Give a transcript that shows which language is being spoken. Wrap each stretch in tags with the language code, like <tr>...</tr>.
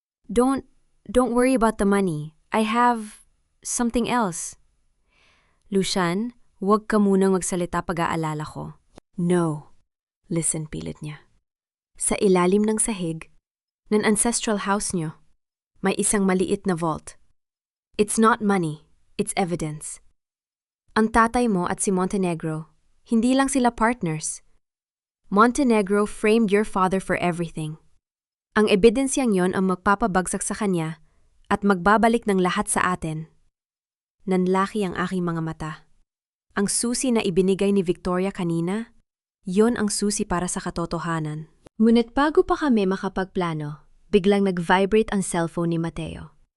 <en>Don't worry about the money. I have something else.</en> <tl>Lucian, huwag ka munang magsalita pag-aalala ko.</tl> <en>No. Listen,</en> <tl>pilit niya. Sa ilalim ng sahig, ng ancestral house niyo, may isang maliit na vault.</tl> <en>It's not money, it's evidence.</en> <tl>Ang tatay mo at si Montenegro, hindi lang sila partners.</tl> <en>Montenegro framed your father for everything.</en> <tl>Ang ebidensyang yon ang magpapabagsak sa kanya at magbabalik ng lahat sa atin. Nanlaki ang aking mga mata. Ang susi na ibinigay ni Victoria kanina, yon ang susi para sa katotohanan. Ngunit bago pa kami makapagplano, biglang nag-vibrate ang cellphone ni Mateo.</tl>